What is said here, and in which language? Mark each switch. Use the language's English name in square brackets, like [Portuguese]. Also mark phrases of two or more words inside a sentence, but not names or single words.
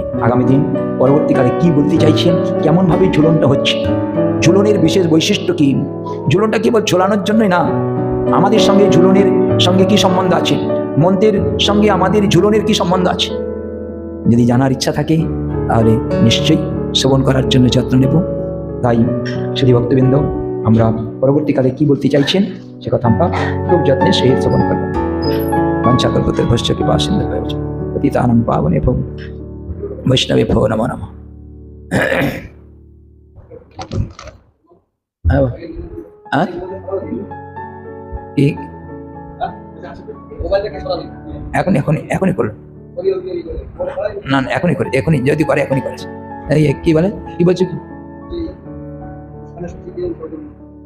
[Bangla] আগামী দিন পরবর্তীকালে কি বলতে চাইছেন, কেমনভাবে ঝুলনটা হচ্ছে, ঝুলনের বিশেষ বৈশিষ্ট্য কি, ঝুলনটা কেবল ঝোলানোর জন্যই না, আমাদের সঙ্গে ঝুলনের সঙ্গে কি সম্বন্ধ আছে, মন্ত্রের সঙ্গে আমাদের ঝুলনের কি সম্বন্ধ আছে, যদি জানার ইচ্ছা থাকে তাহলে নিশ্চয়ই শ্রবণ করার জন্য যত্ন নেব। তাই শ্রী ভক্তবৃন্দ, আমরা পরবর্তীকালে কি বলতে চাইছেন সে কথা আমরা খুব যত্নে সেই শ্রবণ করব। [Sanskrit] বাঞ্ছাকল্পতরুভ্যশ্চ ভস্য কৃপা সিন্ধুভ্যশ্চ পতিতানাং পাবনেভ্যো বৈষ্ণবেভ্যো নমো নমঃ। [Bangla] এখনই করুন না, এখনই করে, এখনই যদি করে এখনই করেছে। এই কি বলে, কি বলছে?